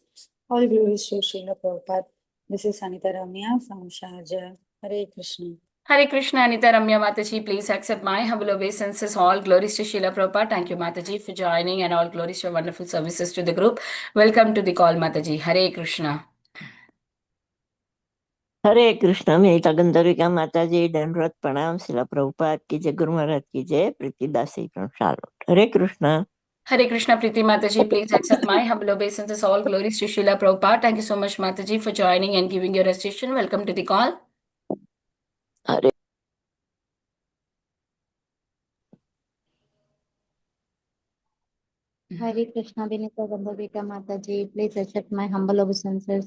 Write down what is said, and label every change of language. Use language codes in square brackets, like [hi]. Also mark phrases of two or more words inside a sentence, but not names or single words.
[en] All glories to Srila Prabhupada. This is Anita Ramya from Sharjah. Hare Krishna. Hare Krishna, Anita Ramya Mataji, please accept my humble obeisances. All glories to Srila Prabhupada. Thank you, Mataji, for joining, and all glories to your wonderful services to the group. Welcome to the call, Mataji. Hare Krishna. [hi] हरे कृष्ण मेरी गंधर्विका माता जी दंडवत प्रणाम शिला प्रभुपाद की जय गुरु महाराज की जय प्रीतिदासी फ्रॉम शार्लोट हरे कृष्ण [en] Hare Krishna, Priti Mataji, please accept my humble obeisances. All glories to Srila Prabhupada. Thank you so much, Mataji, for joining and giving your association. Welcome to the call. [hi] हरे [en] Hare Krishna, Vinita Gandharvika Mataji, please accept my humble obeisances.